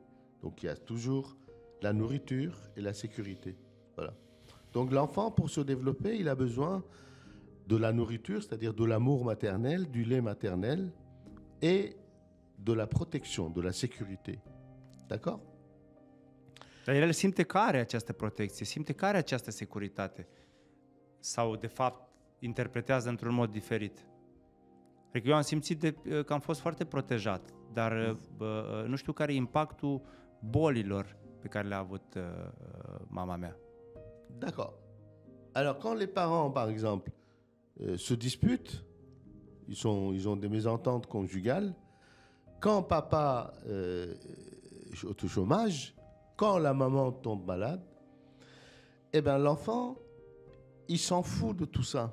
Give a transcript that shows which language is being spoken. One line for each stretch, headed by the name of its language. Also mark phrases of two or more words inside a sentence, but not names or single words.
French: Donc il y a toujours la nourriture et la sécurité. Voilà. Donc l'enfant, pour se développer, il a besoin de la nourriture, c'est-à-dire de l'amour maternel, du lait maternel et de la protection, de la sécurité. D'accord?
Romanian: Dar el simte că are această protecție, simte că are această securitate. Sau, de fapt, interpretează într-un mod diferit. Adică eu am simțit că am fost foarte protejat dar nu știu care e impactul bolilor pe care le-a avut mama mea.
French: D'accord. Alors, quand les parents, par exemple, se disputent, ils ont des mésententes conjugales, quand papa est au chômage, quand la maman tombe malade, eh bien, l'enfant, il s'en fout de tout ça.